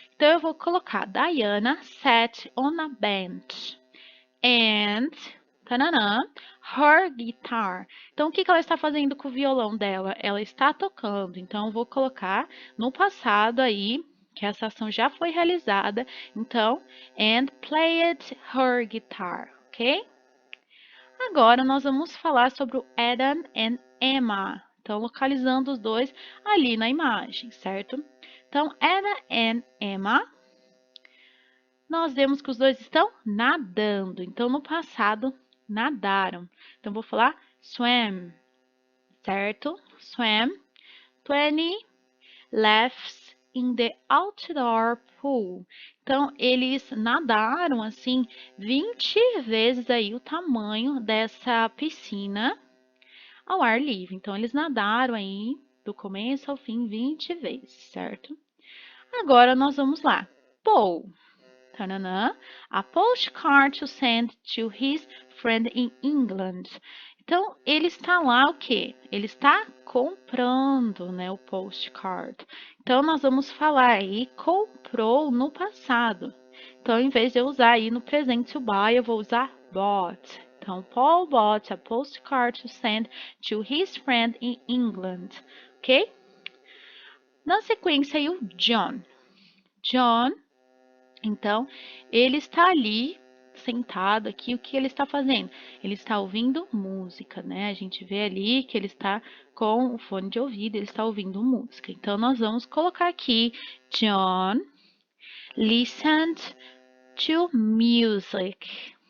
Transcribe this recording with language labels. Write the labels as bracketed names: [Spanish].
[Portuguese] Então, eu vou colocar [English] Diana sat on a bench and tananã, her guitar. [Portuguese] Então, o que ela está fazendo com o violão dela? Ela está tocando. Então, eu vou colocar no passado aí, que essa ação já foi realizada. [English] Então, and played her guitar, ok? [Portuguese] Agora, nós vamos falar sobre o Adam and Emma. Então, localizando os dois ali na imagem, certo? Então, Adam and Emma nós vemos que os dois estão nadando. Então, no passado, nadaram. Então, vou falar swam, certo? [English] Swam 20 laps in the outdoor pool. [Portuguese] Então, eles nadaram, assim, 20 vezes aí o tamanho dessa piscina ao ar livre. Então, eles nadaram aí do começo ao fim 20 vezes, certo? Agora, nós vamos lá. Paul. [English] Tananã, a postcard to send to his friend in England. [Portuguese] Então, ele está lá o quê? Ele está comprando, né, o postcard. Então, nós vamos falar aí comprou no passado. Então, em vez de eu usar aí no presente to buy, eu vou usar bought. Então, [English] Paul bought a postcard to send to his friend in England. [Portuguese] Ok? Na sequência, aí o John. John então, ele está ali sentado aqui, o que ele está fazendo? Ele está ouvindo música, né? A gente vê ali que ele está com o fone de ouvido, ele está ouvindo música. Então, nós vamos colocar aqui John [English] listened to music.